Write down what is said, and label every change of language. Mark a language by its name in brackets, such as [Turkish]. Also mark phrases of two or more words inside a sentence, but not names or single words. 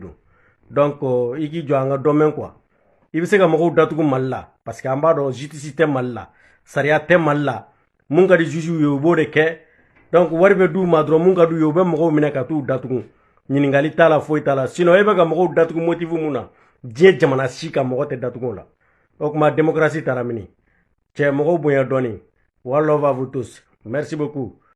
[Bambara] don donc i k'i jɔ an ka dɔmɛn quoi i bɛ se ka mɔgɔw datugu Mali la [French] parce que [Bambara] an b'a dɔn justice tɛ Mali la sariya tɛ Mali la mun ka di juge ye u b'o de kɛ donc wari bɛ d'u ma dɔrɔn mun ka d'u ye u bɛ mɔgɔw minɛ ka t'u datugu ɲininkali t'a la foyi t'a la sinon e bɛ ka mɔgɔw datugu motif mun na diɲɛ jamana si ka mɔgɔ tɛ datugu o la o tuma démocratie taara mini cɛ mɔgɔw bonya dɔɔni [English] one love [French] à vous tous merci beaucoup